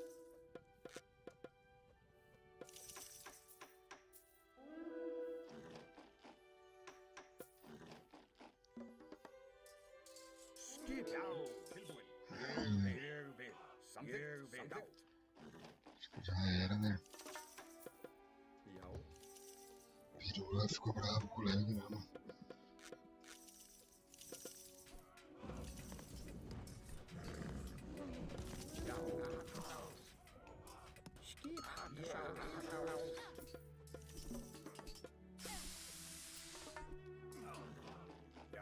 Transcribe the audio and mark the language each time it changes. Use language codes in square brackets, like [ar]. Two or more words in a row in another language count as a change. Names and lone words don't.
[is] Skip. Já, tilbúin. Ég vil. Samþykkt. [pt] Já era, né? [is] Já. [pt] Pirula ficou bravo com o Leg, né, mano? [is] Já. Skipan. Já. Já.